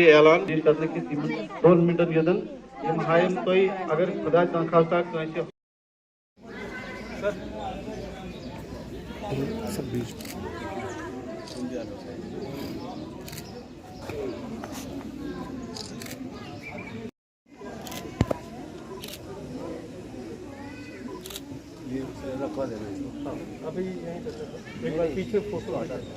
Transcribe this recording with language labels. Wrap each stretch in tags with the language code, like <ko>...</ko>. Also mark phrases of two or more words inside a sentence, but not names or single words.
<ks>ऐलान कि 2 मिनटन यदन यम हायम तोय अगर खुदा खास्ता कंसे</ks> <hi>सब बीच ये रखवा देना इसको अभी यहीं एक बार पीछे फोटो हटा</hi>